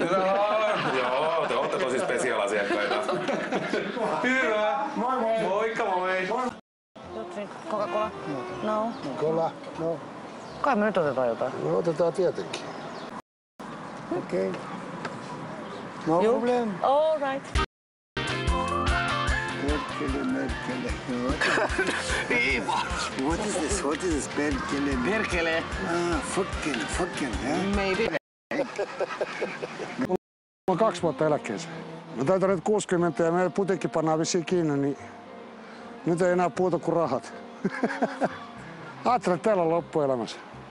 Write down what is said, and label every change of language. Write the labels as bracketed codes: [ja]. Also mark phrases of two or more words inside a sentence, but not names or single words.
[fi] Joo, te ootte tosi spesiaalasiakkaita. Hyvä. Moi moi. Moikka moi. Coca-Cola? No. Kola. No. Kai me nyt otetaan jotain. No otetaan tietenkin. Okei. [en] No problem. All right. Merkele. What is this? What is this? [fi] Perkele. Perkele. [en] Fucking, yeah? Maybe. [fi] Mulla on 2 vuotta eläkkeeseen. Mä täytän nyt 60 ja meidän putiikki pannaan vissiin kiinni, niin nyt ei enää puuta kuin rahat. Ajattelin, että teillä on loppuelämässä.